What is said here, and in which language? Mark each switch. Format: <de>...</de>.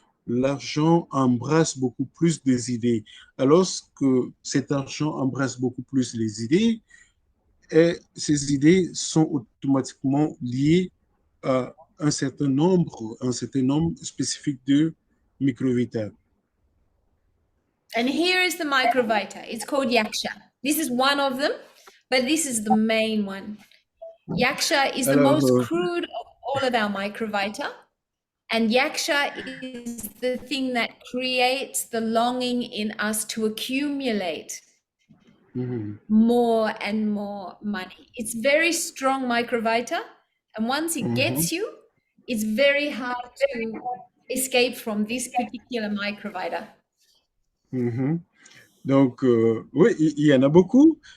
<fr>L'argent embrasse beaucoup plus des idées. Alors que cet argent embrasse beaucoup plus les idées, et ces idées sont automatiquement liées à un certain nombre spécifique de microvita.</fr> <en>And here is the microvita. It's called yaksha. This is one of them, but this is the main one. Yaksha is the</en> <fr>Alors,</fr> <en>most crude of all of our microvita. And yaksha is the thing that creates the longing in us to accumulate mhm, more and more money. It's very strong microvita. And once it mhm. gets you, it's very hard to escape from this particular microvita. Mhm.</en> <fr>Donc, oui, il y en a beaucoup.</fr>